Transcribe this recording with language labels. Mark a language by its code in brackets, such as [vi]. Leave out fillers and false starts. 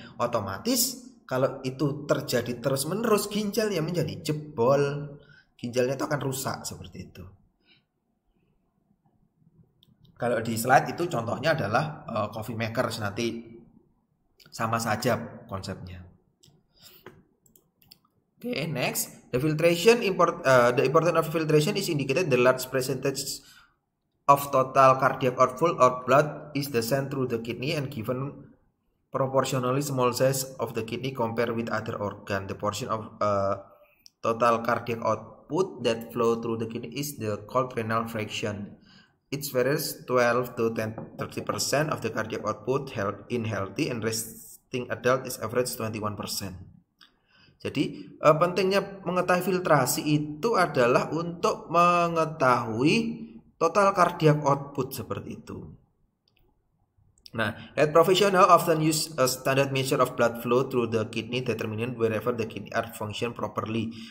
[id] Otomatis kalau itu terjadi terus-menerus, ginjalnya menjadi jebol, ginjalnya itu akan rusak seperti itu. Kalau di slide itu contohnya adalah coffee makers, nanti sama saja konsepnya. [en] Okay, next, the importance of filtration is indicated the large percentage of total cardiac output of blood is sent through the kidney and given proportionally small size of the kidney compared with other organ. The portion of total cardiac output that flow through the kidney is called renal fraction. It varies 12 to 30% of the cardiac output in healthy and resting adult is average 21%. [id] Jadi pentingnya mengetahui filtrasi itu adalah untuk mengetahui total cardiac output seperti itu. Nah, [en] health professional often use a standard measure of blood flow through the kidney determinant wherever the kidney are function properly.